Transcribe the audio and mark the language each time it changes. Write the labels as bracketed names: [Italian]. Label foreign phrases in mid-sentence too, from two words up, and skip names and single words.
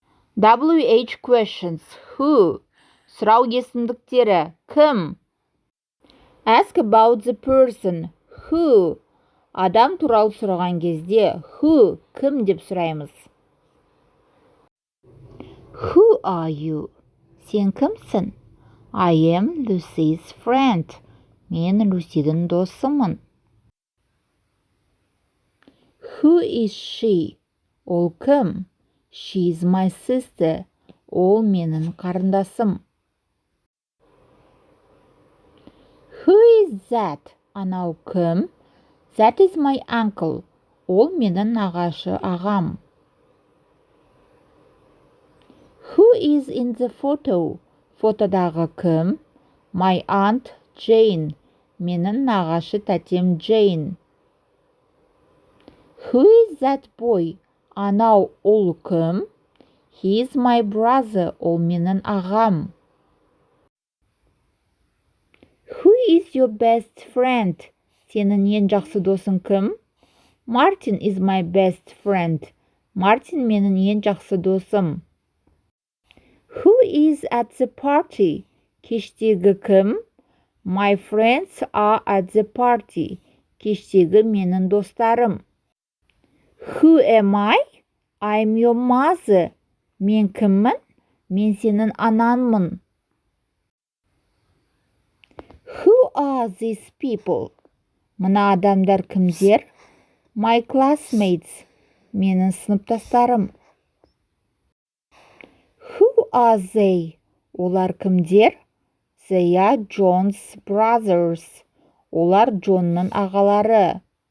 [English] WH questions. Who? [Kazakh] Сұрау есімдіктері. Кім? [English] Ask about the person. Who? [Kazakh] Адам туралы сұраған кезде who? Кім деп сұраймыз. [English] Who are you? [Kazakh] Сен кімсің? [English] I am Lucy's friend. [Kazakh] Мен Люсидің досымын. [English] Who is she? [Kazakh] Ол кім? [English] She is my sister. [Kazakh] Ол менің қарындасым. [English] Who is that? [Kazakh] Анау кім? [English] That is my uncle. [Kazakh] Ол менің нағашы ағам. [English] Who is in the photo? [Kazakh] Фотодағы кім? [English] My aunt Jane. [Kazakh] Менің нағашы тәтем Jane. [English] Who is that boy? [Kazakh] Анау ол кім? [English] He is my brother. [Kazakh] Ол менің ағам. [English] Who is your best friend? [Kazakh] Сенің ең жақсы досың кім? [English] Martin is my best friend. [Kazakh] Мартин менің ең жақсы досым. [English] Who is at the party? [Kazakh] Кештегі кім? [English] My friends are at the party. [Kazakh] Кештегі менің достарым. [English] Who am I? I'm your mother. [Kazakh] Мен кіммін? Мен сенің ананмын. [English] Who are these people? [Kazakh] Мына адамдар кімдер? [English] My classmates. [Kazakh] Менің сыныптастарым. [English] Who are they? [Kazakh] Олар кімдер? [English] They are John's brothers. [Kazakh] Олар Джонның ағалары.